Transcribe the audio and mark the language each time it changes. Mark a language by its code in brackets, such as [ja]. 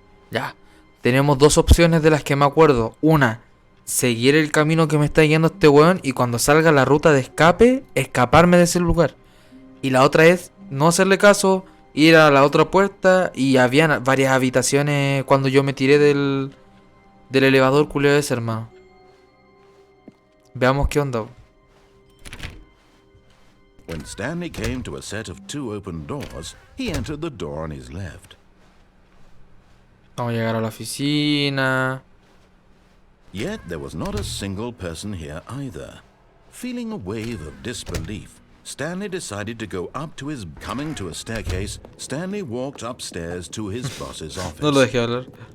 [es] Ya. Tenemos dos opciones de las que me acuerdo. Una, seguir el camino que me está guiando este weón y cuando salga la ruta de escape, escaparme de ese lugar. Y la otra es no hacerle caso, ir a la otra puerta y había varias habitaciones cuando yo me tiré del elevador culeo ese, hermano. Veamos qué onda. [en] When Stanley came to a set of two open doors, he entered the door on his left. [es] Vamos a llegar a la oficina. [en] Yet there was not a single person here either. Feeling a wave of disbelief, Stanley decided to go up to his... Coming to a staircase, Stanley walked upstairs to his boss's office. [es] No lo dejé hablar.